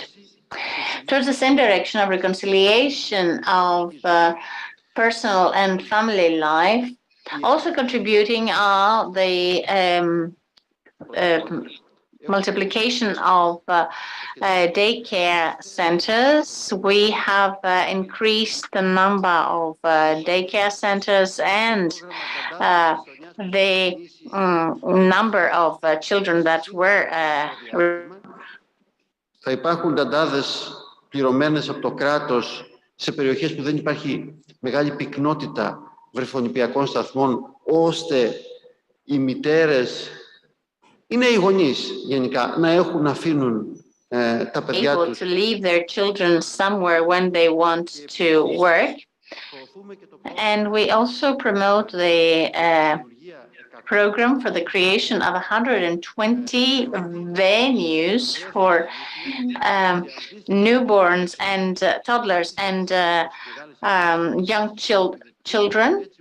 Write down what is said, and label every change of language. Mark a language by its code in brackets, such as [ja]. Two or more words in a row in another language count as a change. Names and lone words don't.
[en] Towards the same direction of reconciliation of personal and family life, also contributing are the multiplication of daycare centers. We have increased the number of daycare centers and the number of children that were [el] Θα υπάρχουν ταντάδες πληρωμένες από το κράτος σε περιοχές που δεν υπάρχει μεγάλη πυκνότητα βρεφονηπιακών σταθμών, ώστε οι μητέρες είναι οι γονείς γενικά να αφήνουν τα παιδιά τους. [en] To leave their children somewhere when they want to work. And we also promote the program for the creation of 120 venues for newborns and toddlers and young children,